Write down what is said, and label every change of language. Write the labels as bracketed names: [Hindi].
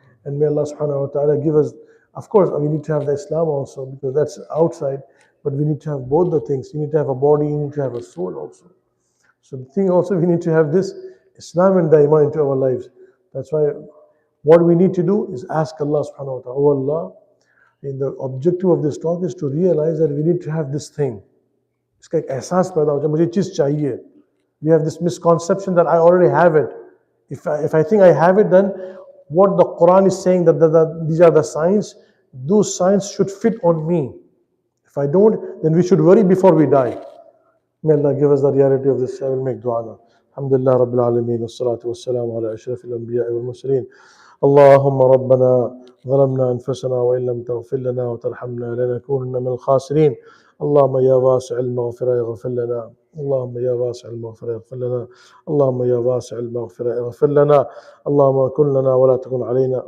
[English] And may Allah [Arabic] subhanahu wa ta'ala [English] give us, of course, we need to have the Islam also, because that's outside, but we need to have both the things. You need to have a body, you need to have a soul also. So the thing also, we need to have this Islam and the iman into our lives. That's why what we need to do is ask Allah [Arabic] subhanahu wa ta'ala, [English] oh Allah, and the objective of this talk is to realize that we need to have this thing. [Hindi] इसका एक एहसास पैदा हो जाए मुझे चीज़ चाहिए. [English] We have this misconception that I already have it. If I think I have it, then what the Quran is saying that these are the signs, those signs should fit on me. If I don't, then we should worry before we die. May Allah give us the reality of this. I will make dua now. [Arabic] Alhamdulillah Rabbil Alameen, wassalatu wassalamu ala ashrafil anbiya wal mursalin. اللهم ربنا ظلمنا أنفسنا وإن لم تغفر لنا وترحمنا لنكونن من الخاسرين. اللهم يا واسع المغفرة اغفر لنا. اللهم يا واسع المغفرة اغفر لنا. اللهم يا واسع المغفرة اغفر لنا. اللهم كن لنا ولا تكن علينا.